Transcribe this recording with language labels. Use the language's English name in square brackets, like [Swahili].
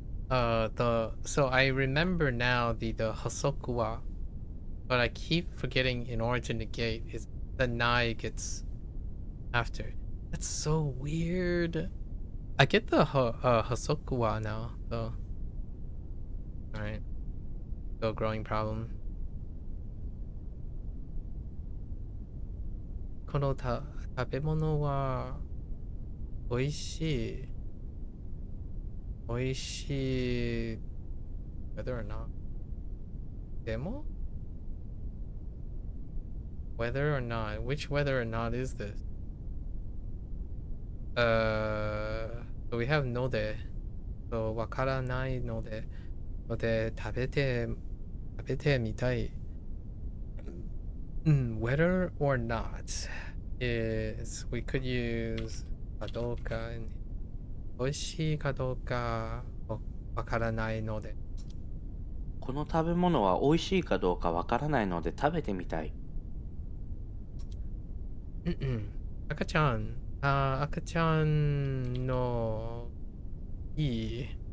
[English] So I remember now the hosoku wa, but I keep forgetting in order to negate is the nai gets after. That's so weird. I get the hosoku wa now though. All right, still growing problem. [Japanese] この食べ物は美味しい。美味しい [English] whether or not. [Japanese] でも [English] whether or not. Which whether or not is this? So we have ので。 [Japanese] そう、わからないので。ので、食べてみたい。 [English] Whether or not is, we could use かどうか。 [Japanese] 美味しいかどうかわからないので。この食べ物は美味しいかどうかわからないので食べてみたい。赤ちゃん、赤ちゃんのいい。